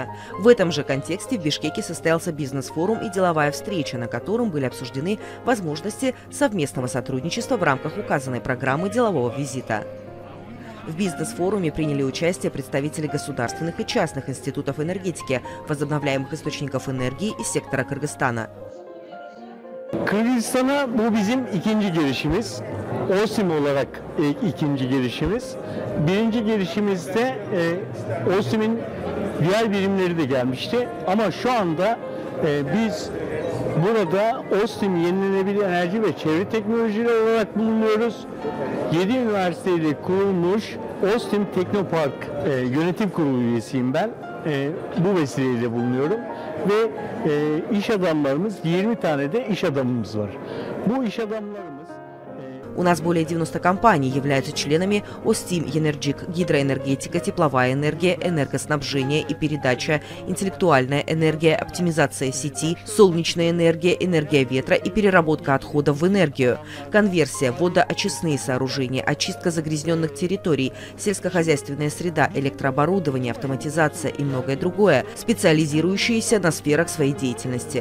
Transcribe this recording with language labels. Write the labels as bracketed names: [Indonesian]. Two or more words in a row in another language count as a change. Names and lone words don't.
[Russian] В этом же контексте в Бишкеке состоялся бизнес-форум и деловая встреча, на котором были обсуждены возможности совместного сотрудничества в рамках указанной программы делового визита. В бизнес-форуме приняли участие представители государственных и частных институтов энергетики, возобновляемых источников энергии из сектора Кыргызстана. [Turkish] Kırgızistan'a bu bizim ikinci gelişimiz. OSIM olarak ikinci gelişimiz. Birinci gelişimizde OSIM'in diğer birimleri de gelmişti. Ama şu anda biz burada OSIM yenilenebilir enerji ve çevre teknolojileri olarak bulunuyoruz. 7 üniversiteyle kurulmuş OSIM Teknopark yönetim kurulu üyesiyim ben. Bu vesileyle bulunuyorum ve iş adamlarımız 20 tane de iş adamımız var. Bu iş adamlarımız [Russian] У нас более 90 компаний являются членами ОСТИМ, Енерджик, гидроэнергетика, тепловая энергия, энергоснабжение и передача, интеллектуальная энергия, оптимизация сети, солнечная энергия, энергия ветра и переработка отходов в энергию, конверсия, водоочистные сооружения, очистка загрязненных территорий, сельскохозяйственная среда, электрооборудование, автоматизация и многое другое, специализирующиеся на сферах своей деятельности.